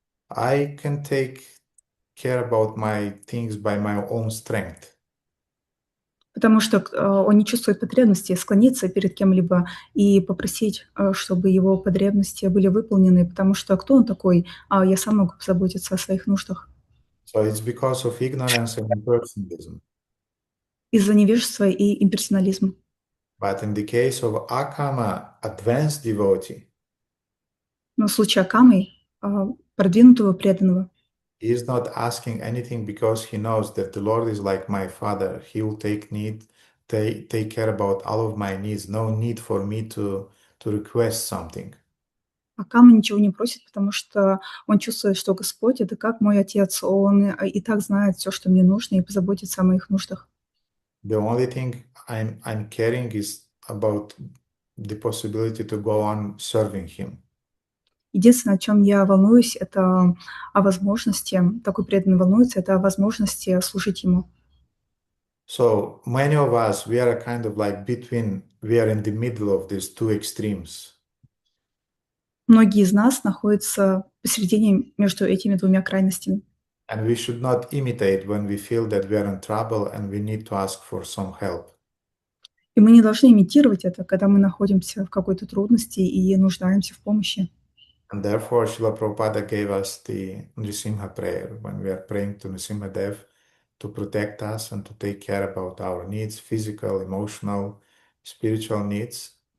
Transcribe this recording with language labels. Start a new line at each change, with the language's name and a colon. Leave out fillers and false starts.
English: I can take care about my things by my own strength.
Russian: Потому что он не чувствует потребности склониться перед кем-либо и попросить, чтобы его потребности были выполнены, потому что кто он такой? Я сам могу позаботиться о своих нуждах.
English: So it's because of ignorance and impersonalism.
Russian: Из-за невежества и имперсонализма.
English: But in the case of akama, advanced devotee,
Russian: Но в случае Акамы, продвинутого преданного,
English: he is not asking anything because he knows that the Lord is like my father. He will take care about all of my needs. No need for me to request something.
Russian: Акама ничего не просит, потому что он чувствует, что Господь — это как мой отец. Он и так знает все, что мне нужно, и позаботится о моих нуждах.
English: The only thing I'm caring is about the possibility to go on serving him.
Russian: Единственное, о чем я волнуюсь, это о возможности, такой преданный волнуется, это о возможности служить ему.
English: So many of us, we are kind of like we are in the middle of these two extremes.
Russian: Многие из нас находятся посередине между этими двумя крайностями.
English: And we should not imitate when we feel that we are in trouble and we need to ask for some help.
Russian: И мы не должны имитировать это, когда мы находимся в какой-то трудности и нуждаемся в помощи.
English: And therefore, Srila Prabhupada gave us the Nrisimha prayer when we are praying to Nrisimha Dev to protect us and to take care about our needs, physical, emotional, spiritual needs.